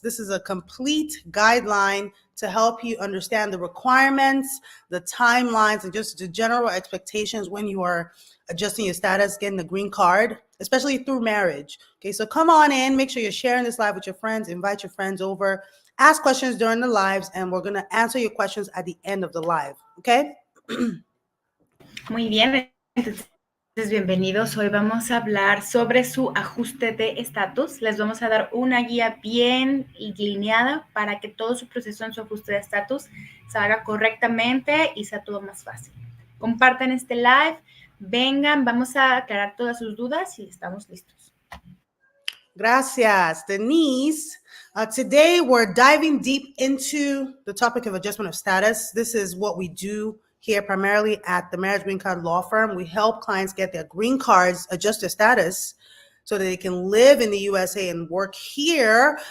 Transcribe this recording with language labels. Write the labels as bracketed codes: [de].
[en] This is a complete guideline to help you understand the requirements, the timelines, and just the general expectations when you are adjusting your status, getting the green card, especially through marriage. Okay, so come on in. Make sure you're sharing this live with your friends. Invite your friends over. Ask questions during the lives, and we're going to answer your questions at the end of the live. Okay? [es] Muy bien, entonces bienvenidos. Hoy vamos a hablar sobre su ajuste de estatus. Les vamos a dar una guía bien lineada para que todo su proceso en su ajuste de estatus se haga correctamente y sea todo más fácil. Compartan este live, vengan, vamos a aclarar todas sus dudas y estamos listos. Gracias, Denise. [en] Today, we're diving deep into the topic of adjustment of status. This is what we do here primarily at the Marriage Green Card Law Firm. We help clients get their green cards, adjust their status so that they can live in the USA and work here.